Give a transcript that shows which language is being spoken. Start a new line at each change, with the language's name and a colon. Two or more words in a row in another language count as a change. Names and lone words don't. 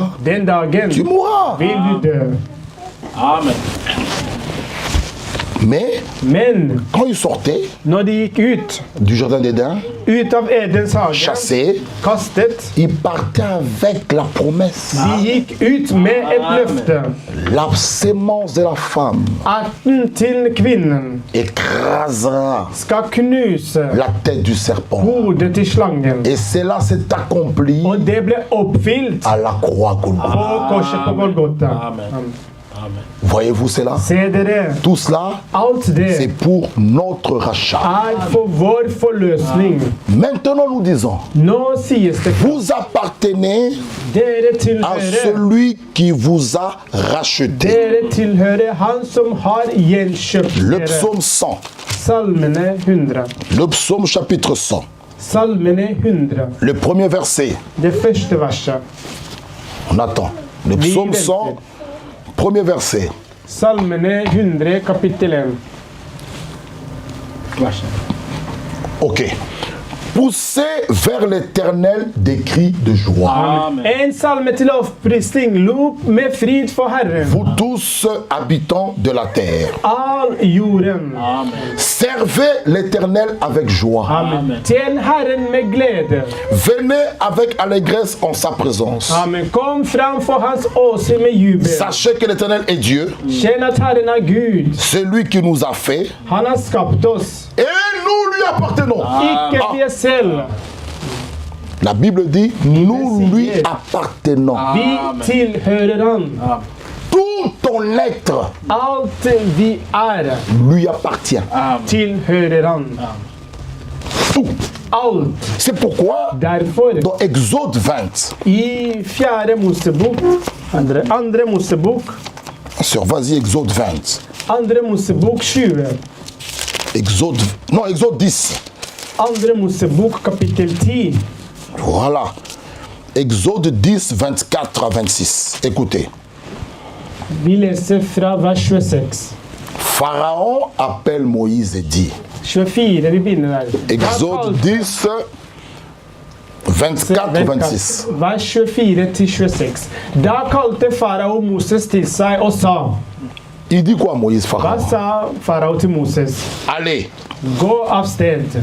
Norwegian: den dagen
French: tu mourras.
Norwegian: vil du dø. Amen.
French: Mais
Norwegian: Men
French: quand il sortait
Norwegian: når de gikk ut,
French: du jardin d'Éden,
Norwegian: ut av Edens hage,
French: chassé,
Norwegian: kastet,
French: il partait avec la promesse.
Norwegian: de gikk ut med et løfte.
French: La sémence de la femme
Norwegian: Arten til kvinnen
French: écrasera
Norwegian: skal knuse
French: la tête du serpent.
Norwegian: hodet til slangen.
French: Et cela s'est accompli
Norwegian: Og det ble oppfylt
French: à la croix Golgotha.
Norwegian: på korset på Golgotha. Amen.
French: Voyez-vous cela?
Norwegian: Se dere,
French: Tout cela,
Norwegian: alt
French: c'est
Norwegian: det
French: pour notre rachat.
Norwegian: er for vår forløsning.
French: Maintenant, nous disons,
Norwegian: Nå sies det,
French: vous appartenez
Norwegian: dere
French: à
Norwegian: tilhører,
French: celui qui vous a racheté.
Norwegian: dere tilhører han som har gjenkjøpt
French: Le
Norwegian: dere.
French: psaume 100,
Norwegian: Salmene 100.
French: le psaume chapitre 100,
Norwegian: Salmene 100.
French: le premier verset.
Norwegian: Det første verset.
French: On attend. Le psaume 100, premier verset.
Norwegian: Salmene 100, kapittel 1. Ok.
French: Poussez vers l'Éternel des cris de joie. Amen.
Norwegian: En salme til lovprisning, rop med frid for Herren.
French: Vous tous habitants de la terre,
Norwegian: All jorden. Amen.
French: servez l'Éternel avec joie.
Norwegian: Amen. Tjen Herren med glede.
French: Venez avec allégresse en sa présence. Amen.
Norwegian: Kom fram for hans åsyn med jubel.
French: Sachez que l'Éternel est Dieu,
Norwegian: Kjenn at Herren er Gud.
French: celui qui nous a fait,
Norwegian: Han har skapt oss.
French: et nous lui appartenons.
Norwegian: Ikke vi selv.
French: La Bible dit, nous lui appartenons.
Norwegian: Vi tilhører han.
French: Tout ton être
Norwegian: Alt vi er,
French: lui appartient.
Norwegian: tilhører han.
French: Tout.
Norwegian: Alt.
French: C'est pourquoi,
Norwegian: Derfor,
French: dans Exode 20,
Norwegian: i 4. Mosebok, andre Mosebok,
French: sur vas-y, Exode 20.
Norwegian: andre Mosebok 20.
French: Exode 10.
Norwegian: Andre Mosebok kapittel 10.
French: Voilà. Exode 10, 24 à 26. Écoutez.
Norwegian: Vi leser fra vers 26.
French: Pharaon appelle Moïse et dit.
Norwegian: 24, vi begynner der.
French: Exode 10, 24 26.
Norwegian: Vers 24 til 26. Da kalte farao Moses til seg og sa.
French: Il dit quoi Moïse,
Norwegian: Hva
French: Pharaon?
Norwegian: sa farao til Moses?
French: Allez,
Norwegian: Gå av sted.